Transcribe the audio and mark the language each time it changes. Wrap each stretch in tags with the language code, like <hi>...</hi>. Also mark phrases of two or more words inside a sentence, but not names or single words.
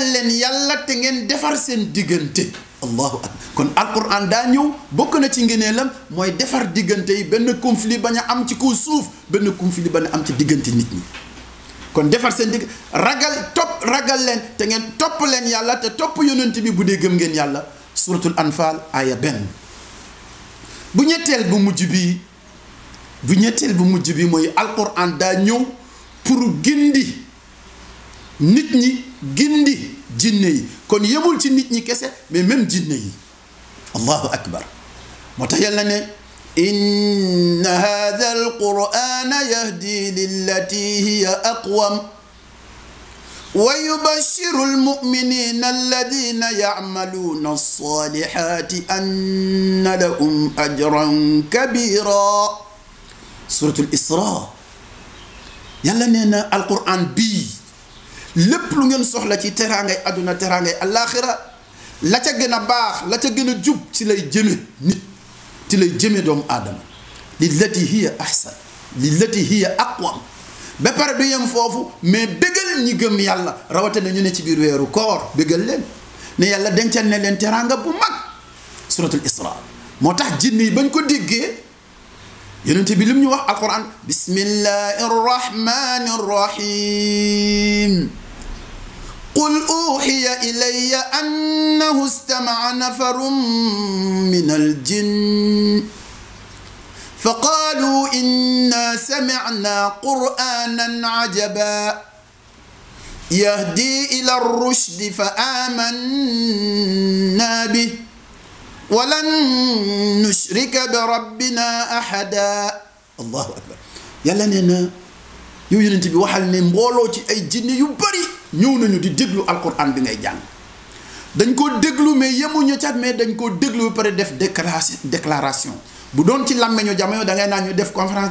<wo>leen yàlla te ngeen defar seen diggante</wo> <ar>الله أكبر</ar> <wo>kon alquran daa ñëw bokk na ci ngeneelam mooy defar diggante yi benn conflit bañ a am ci kaw suuf benn conflit bañ a am ci diggante nit ñi kon defar seen digg ragal leen te ngeen topp leen yàlla te topp yonent bi bu dee gëm ngeen yàlla suratul anfal aya benn bu ñetteel bu mujj bi mooy alquran daa ñëw pour gindi nit ñi gindi jinne yi kon yemul ci nit ñi kese</wo> <fr>mais même</fr> <wo>jinne yi</wo> <ar>الله أكبر</ar> <wo>moo tax yàlla ne</wo> <ar>إن هذا القرآن يهدي للتي هي أقوم ويبشر المؤمنين الذين يعملون الصالحات أن لهم أجرا كبيرا</ar> <wo>suratul isra yàlla nee na alquran bii lépp lu ngeen soxla ci teraangay àdduna teraangay àllaaxira la ca gën a baax la ca gën a jub ci lay jëme nit ci lay jëme doomu aadama</wo> <ar>للتي هي أحسن للتي هي أقوم</ar> <wo>ba pare du yem foofu mais bégal ñi gëm yàlla rawatina ñu ne ci biir weeru koor bégal leen ne yàlla dencal ne leen teraanga bu mag suratul isra moo tax jinne yi bañ ko déggee yonente bi lim ñu wax alquran</wo> <ar>بسم الله الرحمن الرحيم قل أوحي إلي أنه استمع نفر من الجن فقالوا إنا سمعنا قرآنا عجبا يهدي إلى الرشد فآمنا به ولن نشرك بربنا أحدا الله أكبر</ar> <wo>yàlla nee na yow yonent bi waxal ne mbooloo ci ay jinne yu bari ñëw nañu di déglu alquran bi ngay jàng dañ koo déglu mais yemuñu cat mais dañ koo déglu ba pare def déclaration bu doon ci làmmeñu jamono da ngay naan ñu def conférence</wo>